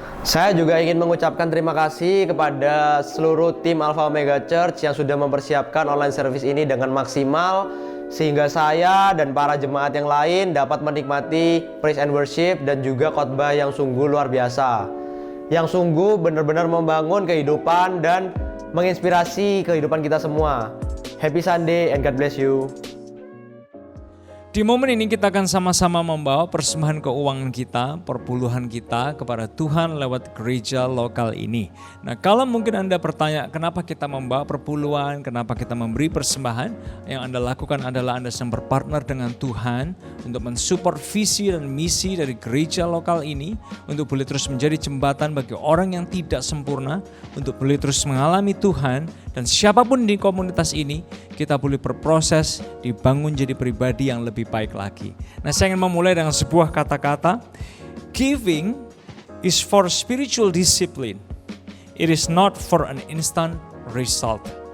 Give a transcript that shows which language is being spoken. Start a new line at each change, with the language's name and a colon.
Indonesian: Saya juga ingin mengucapkan terima kasih kepada seluruh tim Alpha Omega Church yang sudah mempersiapkan
English: online service
Indonesian: ini dengan maksimal, sehingga saya dan para jemaat yang lain dapat menikmati
English: praise and worship
Indonesian: dan juga khotbah yang sungguh luar biasa, yang sungguh benar-benar membangun kehidupan dan menginspirasi kehidupan kita semua.
English: Happy Sunday and God bless you.
Indonesian: Di momen ini kita akan sama-sama membawa persembahan keuangan kita, perpuluhan kita kepada Tuhan lewat gereja lokal ini. Nah, kalau mungkin Anda bertanya kenapa kita membawa perpuluhan, kenapa kita memberi persembahan, yang Anda lakukan adalah Anda sedang berpartner dengan Tuhan untuk mensupport visi dan misi dari gereja lokal ini, untuk boleh terus menjadi jembatan bagi orang yang tidak sempurna, untuk boleh terus mengalami Tuhan, dan siapapun di komunitas ini, kita boleh berproses, dibangun jadi pribadi yang lebih baik lagi. Nah, saya ingin memulai dengan sebuah kata-kata.
English: Giving is for spiritual discipline. It is not for an instant result.